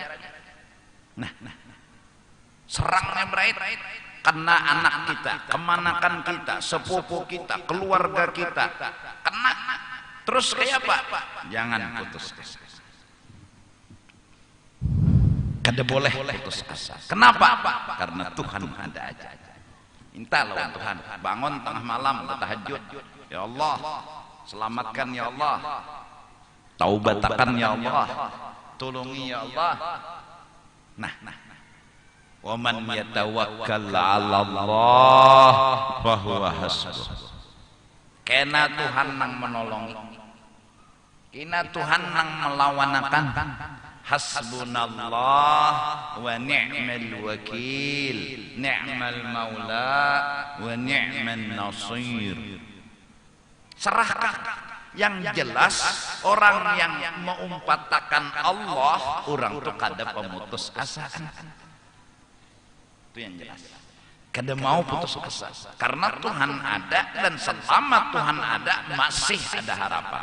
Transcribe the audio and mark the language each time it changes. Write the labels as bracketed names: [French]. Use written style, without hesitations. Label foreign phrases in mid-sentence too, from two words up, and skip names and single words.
[Banjar] Nah serangnya berait kena anak kita, kemanakan kita, sepupu kita, keluarga kita, kena. Terus kayak apa? Jangan putus asa. Kada boleh putus asa. Kenapa? Karena Tuhan ada aja. Minta lawan Tuhan. Bangun tengah malam bertahajud. [Arabic] يا الله, [Banjar] selamatkan [Arabic] يا الله. [Banjar] Taubatakan [Arabic] يا الله. [Banjar] Tolongi [Arabic] يا الله. [Banjar] Nah. [Arabic] ومن يتوكل على الله فهو حسبه. [Banjar] Kena Tuhan nang menolongi. Kena Tuhan nang melawanakan. [Arabic] حسبنا الله ونعم الوكيل. نعم المولى ونعم النصير. [Banjar] Serahkan yang jelas orang yang mengumpatakan Allah, orang itu kada pemutus asa. Itu yang jelas. Kada mau putus asa karena Tuhan ada, dan selama Tuhan ada masih ada harapan.